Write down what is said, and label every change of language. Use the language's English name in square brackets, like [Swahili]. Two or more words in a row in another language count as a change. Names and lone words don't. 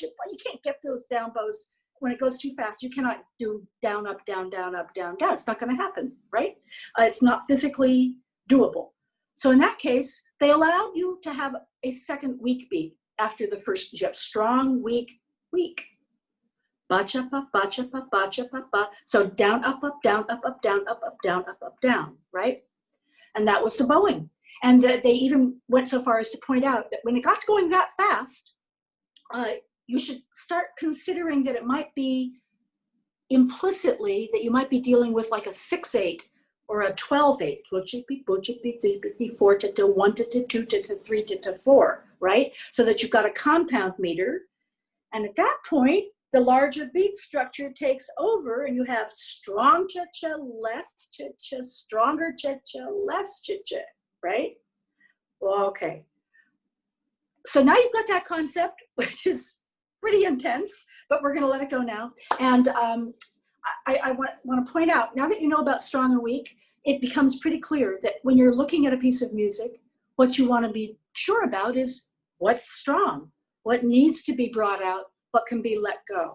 [English] You can't get those down bows when it goes too fast. You cannot do down, up, down, down, up, down, down. It's not going to happen, right? It's not physically doable. So in that case, they allowed you to have a second weak beat after the first. You have strong, weak, weak. Ba-cha-pa, ba-cha-pa, ba-cha-pa, ba. So down, up, down, up, down, up, down, up, down, right? And that was the bowing. And they even went so far as to point out that when it got going that fast, you should start considering that it might be implicitly that you might be dealing with like a 6/8 or a 12/8, 4 to 1 to 2 to 3 to 4, right? So that you've got a compound meter. And at that point, the larger beat structure takes over and you have strong cha-cha, less cha-cha, stronger cha-cha, less cha-cha, right? Well, okay. So now you've got that concept, which is pretty intense, but we're going to let it go now. And I want to point out, now that you know about strong and weak, it becomes pretty clear that when you're looking at a piece of music, what you want to be sure about is what's strong, what needs to be brought out, what can be let go.